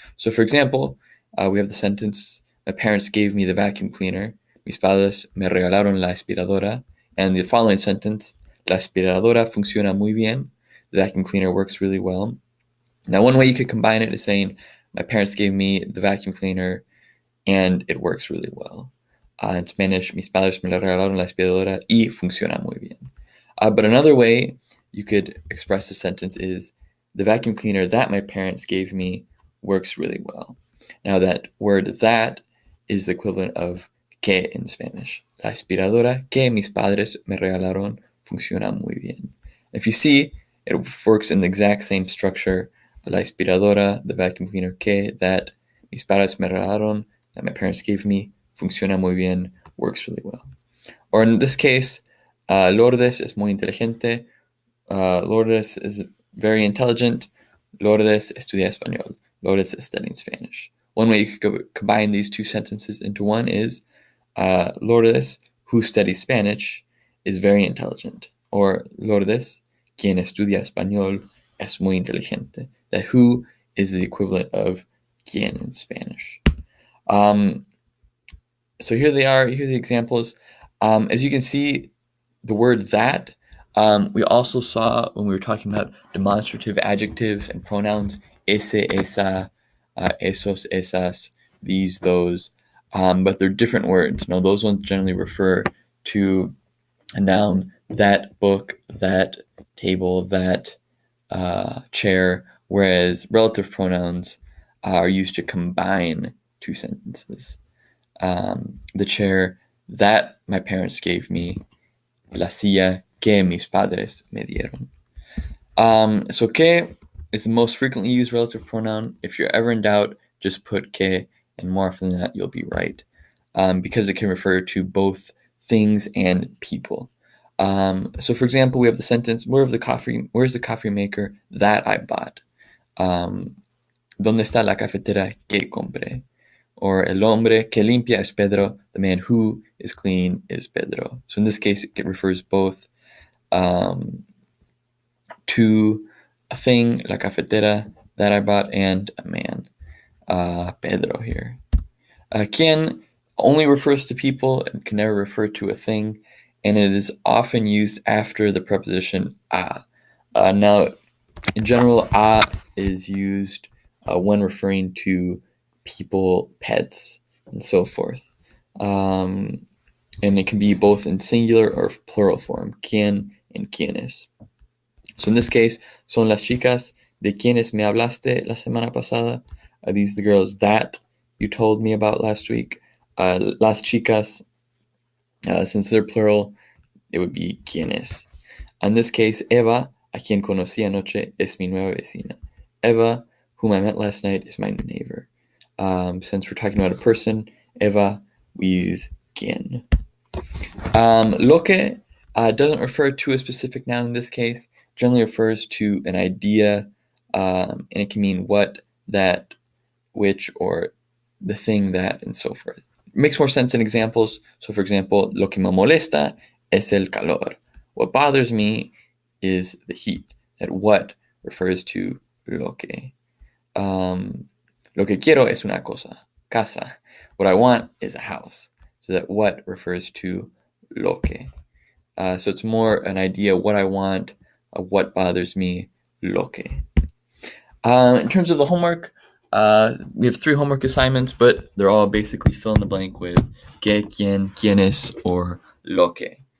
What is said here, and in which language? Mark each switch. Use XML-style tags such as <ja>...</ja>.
<en>So, for example, we have the sentence, my parents gave me the vacuum cleaner,</en> <es>mis padres me regalaron la aspiradora,</es> <en>and the following sentence,</en> <es>la aspiradora funciona muy bien,</es> <en>the vacuum cleaner works really well. Now, one way you could combine it is saying, my parents gave me the vacuum cleaner and it works really well. In Spanish,</en> <es>mis padres me regalaron la aspiradora y funciona muy bien.</es> <en>But another way you could express the sentence is, the vacuum cleaner that my parents gave me works really well. Now, that word that is the equivalent of que in Spanish.</en> <es>La aspiradora que mis padres me regalaron funciona muy bien.</es> <en>If you see, it works in the exact same structure.</en> <es>La aspiradora,</es> <en>the vacuum cleaner, que, that,</en> <es>mis padres me regalaron,</es> <en>that my parents gave me,</en> <es>funciona muy bien,</es> <en>works really well. Or in this case, Lourdes</en> <es>es muy inteligente.</es> <en>Lourdes is very intelligent.</en> <es>Lourdes estudia español.</es> <en>Lourdes is studying Spanish. One way you could combine these two sentences into one is, Lourdes, who studies Spanish, is very intelligent. Or</en> <es>Lourdes, quien estudia español, es muy inteligente.</es> <en>That who is the equivalent of quien in Spanish. So here they are. Here are the examples. As you can see, the word that, we also saw when we were talking about demonstrative adjectives and pronouns, ese, esa, esos, esas, these, those, but they're different words. Now, those ones generally refer to a noun, that book, that table, that chair, whereas relative pronouns are used to combine two sentences. The chair that my parents gave me,</en> <es>la silla que mis padres me dieron.</es> <en>So que is the most frequently used relative pronoun. If you're ever in doubt, just put que, and more often than that, you'll be right, because it can refer to both things and people. So, for example, we have the sentence, where's the coffee maker that I bought?</en> <es>¿Dónde está la cafetera que compré?</es> <en>Or</en> <es>el hombre que limpia es Pedro,</es> <en>the man who is clean is Pedro. So in this case, it refers both to a thing, la cafetera, that I bought, and a man, Pedro here. Quien only refers to people and can never refer to a thing, and it is often used after the preposition a. Now, in general, a is used when referring to people, pets, and so forth. And it can be both in singular or plural form, quien and quienes. So in this case,</en> <es>son las chicas de quienes me hablaste la semana pasada.</es> <en>Are these the girls that you told me about last week?</en> <es>Las chicas,</es> <en>since they're plural, it would be quienes. In this case,</en> <es>Eva, a quien conocí anoche, es mi nueva vecina.</es> <en>Eva, whom I met last night, is my neighbor. Since we're talking about a person, Eva, we use quien. Lo que doesn't refer to a specific noun in this case, generally refers to an idea, and it can mean what, that, which, or the thing that, and so forth. It makes more sense in examples. So, for example,</en> <es>lo que me molesta es el calor.</es> <en>What bothers me is the heat. That what refers to lo que.</en> <es>Lo que quiero es una casa.</es> <en>What I want is a house. So that what refers to lo que. So it's more an idea what I want, what bothers me, lo que. In terms of the homework, we have 3 homework assignments, but they're all basically fill in the blank with que, quien, quienes, or lo que.</en>